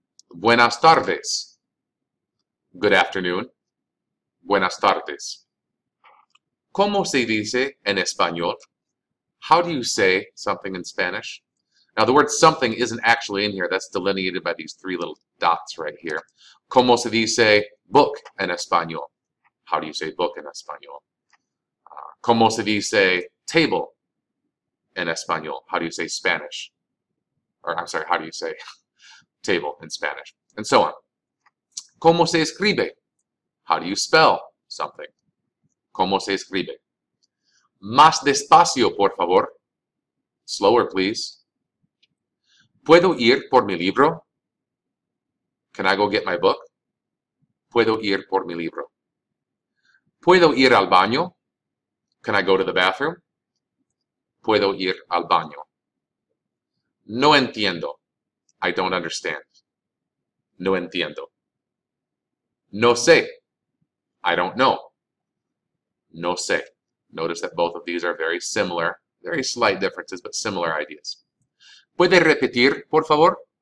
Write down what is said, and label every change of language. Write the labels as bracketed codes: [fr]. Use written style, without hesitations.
[es] Buenas tardes. [en] Good afternoon. [es] Buenas tardes. ¿Cómo se dice en español? [en] How do you say something in Spanish? Now, the word something isn't actually in here. That's delineated by these three little dots right here. [es] ¿Cómo se dice book en español? [en] How do you say book [es] en español? ¿Cómo se dice table en español? [en] How do you say Spanish? Or, I'm sorry, how do you say table in Spanish? And so on. [es] ¿Cómo se escribe? [en] How do you spell something? [es] ¿Cómo se escribe? Más despacio, por favor. [en] Slower, please. [es] ¿Puedo ir por mi libro? [en] Can I go get my book? [es] ¿Puedo ir por mi libro? ¿Puedo ir al baño? [en] Can I go to the bathroom? [es] ¿Puedo ir al baño? No entiendo. [en] I don't understand. [es] No entiendo. No sé. [en] I don't know. [es] No sé. [en] Notice that both of these are very similar, very slight differences, but similar ideas. [es] ¿Puede repetir, por favor?